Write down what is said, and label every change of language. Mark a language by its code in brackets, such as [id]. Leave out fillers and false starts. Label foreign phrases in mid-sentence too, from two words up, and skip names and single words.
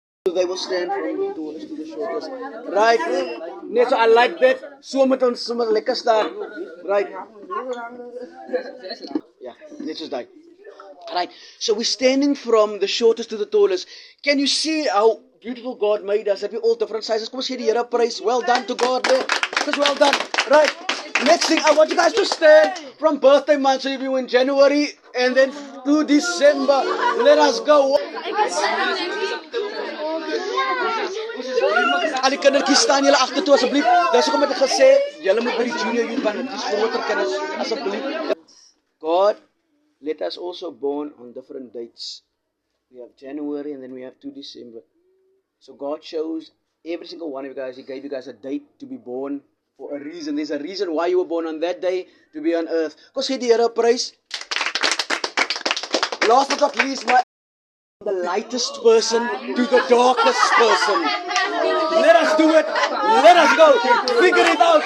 [en] They will stand from the tallest to the shortest. [af] Right. Net so [en] I like that. [af] So met ons sommer lekker staan. [en] Right. Yeah, [af] net soos daai. [en] Right. So we're standing from the shortest to the tallest. Can you see how beautiful God made us? Have you all different sizes? [af] Kom ons gee die Here praise. [en] Well done to God there. Just well done. Right. Next thing, I want you guys to stand from birthday month. So if you in January and then to December. Let us go. [af] Al die kindertjies staan julle agter toe asseblief. Dis hoekom ek gesê julle moet by die [en] junior youth [af] want dit is groter kinders asseblief. [en] God let us also born on different dates. We have January and then we have 2 December. So God chose every single one of you guys. He gave you guys a date to be born for a reason. There's a reason why you were born on that day to be on earth. [af] Kom ons gee die Here 'n prys. [en] Last but not least, the lightest person to the darkest person. Let us do it. Let us go. Figure it out.